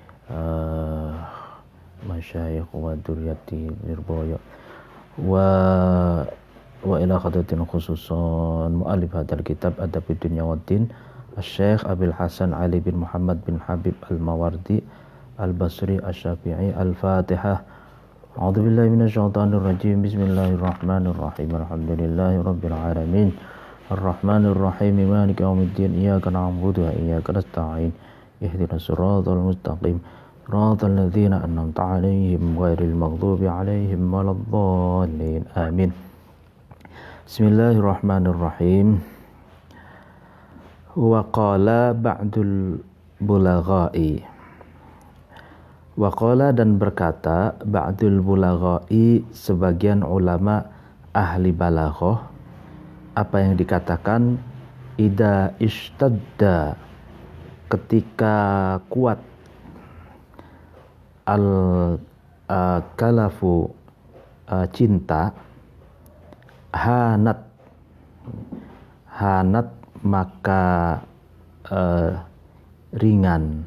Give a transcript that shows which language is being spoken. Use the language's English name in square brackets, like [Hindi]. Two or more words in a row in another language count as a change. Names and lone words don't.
[Arabic] مشايخ وذرية Lirboyo وإلى حضرة خصوصا مؤلف هذا الكتاب Adabud Dunya Waddin Syekh Abil Hasan Ali bin Muhammad bin Habib Al-Mawardi Al-Basri Asy-Syafi'i. Al-Fatihah. أعوذ بالله من الشيطان الرجيم. بسم الله الرحمن الرحيم. الحمد لله رب العالمين. الرحمن الرحيم. مالك يوم الدين. إياك نعبد وإياك نستعين. اهدنا الصراط المستقيم. صراط الذين أنعمت عليهم غير المغضوب عليهم ولا الضالين. Amin. بسم الله الرحمن الرحيم. وقال بعض البلغاء. وقال [Indonesian] dan berkata [Arabic] بعض [Indonesian] bulagha'i, sebagian ulama ahli balaghah, apa yang dikatakan [Arabic] إذا اشتد, [Indonesian] ketika kuat al-kalafu cinta, hanat maka ringan.